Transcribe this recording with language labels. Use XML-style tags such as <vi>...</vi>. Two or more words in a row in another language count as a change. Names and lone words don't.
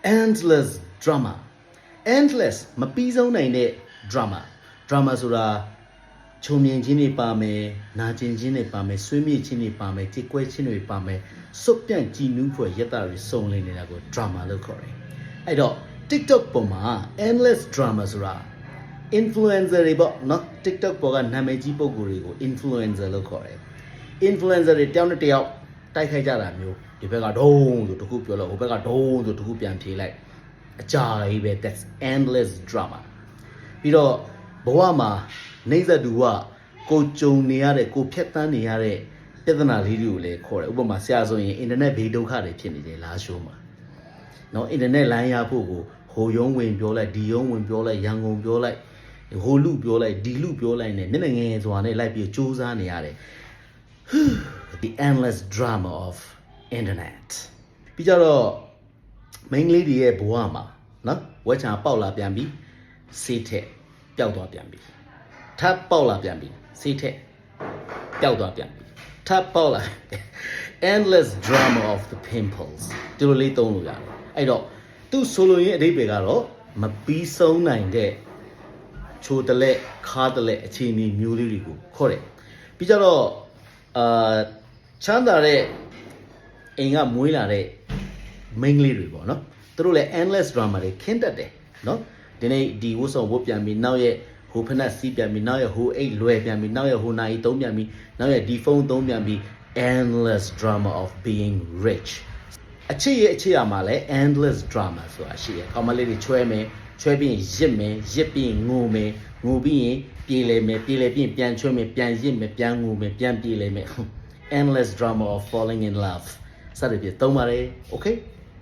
<en>endless drama endless</en> <my>မပြီးဆုံးနိုင်တဲ့ drama ဆိုတာချုံမြင်ခြင်းတွေပါမယ်နာကျင်ခြင်းတွေပါမယ်ဆွေးမြေ့ ခြင်းတွေပါမယ်ကြေကွဲခြင်းတွေပါမယ်စွတ်ပြန့်ကြည်နူးဖွယ်ရက်တာတွေစုံလင်နေတာကို drama လို့ခေါ်တယ်အဲ့တော့ TikTok ပေါ်မှာ</my> <en>endless drama</en> <my>ဆိုတာ influencer တွေပေါ့နော် TikTok ပေါ်ကနာမည်ကြီးပုဂ္ဂိုလ်တွေကို influencer လို့ခေါ်တယ် influencer တွေတယောက်နဲ့တယောက်တိုက်ခိုက်ကြတာမျိုးဒီဘက်ကဒုံးဆိုတခုပြောလို့ဟိုဘက်ကဒုံးဆိုတခု ပြန်ဖြေလိုက်အကြာကြီးပဲ</my> <en>that's endless drama</en> <my>ပြီးတော့ဘဝမှာနေဇတူကကိုကြုံနေရတဲ့ကိုဖြတ်တန်းနေရတဲ့ပြဿနာလေးတွေကိုလည်းခေါ်တယ်ဥပမာဆရာဆိုရင်အင်တာနက်ဘေးဒုက္ခတွေဖြစ်နေတယ်လားရှိုးမှာနော်အင်တာနက်လိုင်းရဖို့ကိုဟိုရုံးဝင်ပြောလိုက်ဒီရုံးဝင်ပြောလိုက်ရန်ကုန်ပြော လိုက်ဟိုလူပြောလိုက်ဒီလူပြောလိုက်နဲ့မျက်နှာငယ်စွာနဲ့လိုက်ပြီးစူးစမ်းနေရတယ်</my> <en>the endless drama of internet</en> <my>ပြီးကြတော့မိန်းကလေးတွေရဲ့ဘဝမှာနော်ဝက်ချာပေါက်လာပြန်ပြီဆေးထက်ပျောက်သွားပြန်ပြီထပ်ပေါက်လာပြန်ပြီဆေးထ က်ပျောက်သွားပြန်ပြီထပ်ပေါက်လာ</my> <en>endless drama of the pimples</en> <my>ဒီလိုလေးသုံးလို့ရတယ်အဲ့တော့သူဆိုလိုရင်းအဓိပ္ပာယ်ကတော့မပြီးဆုံးနိုင်တဲ့ချိုတလက်ခါတလက်အခြေအနေ မျိုးလေးတွေကိုခေါ်တယ်ပြီးကြတော့ချမ်းသာတဲ့အိမ်ကမွေးလာတဲ့မိန်းကလေးတွေပေါ့နော်သူတို့လည်း</my> <en>endless drama</en> <my>တွေခင်းတတ်တယ် နော်ဒီနေ့ဒီဝတ်ဆောင်ဝတ်ပြန်ပြီးနောက်ရဲ့ဟိုဖက်နှက်စီးပြန်ပြီးနောက်ရဲ့ဟိုအိတ်လွယ်ပြန်ပြီးနောက်ရဲ့ဟိုနိုင်သုံးပြန်ပြီးနောက်ရဲ့ဒီဖုန်းသုံးပြန်ပြီး</my> <en>endless drama of being rich</en> <my>အခြေရမှာလဲ</my> <en>endless drama</en> <my>ဆိုတာရှိရကောင်မလေးတွေချွဲမယ်ချွဲပြီးရင်ရစ်မယ်ရစ်ပြီးရင်ငိုမယ်ငိုပြီးရင်ပြေးလဲမယ်ပြေးလဲပြီးရင်ပြန်ချွဲမယ်ပြန်ရစ်မယ်ပြန်ငိုမယ်ပြန်ပြေးလဲမယ်</my> <en>endless drama of falling in love</en> <my>စသဖြင့်သုံးပါတယ် okay</my>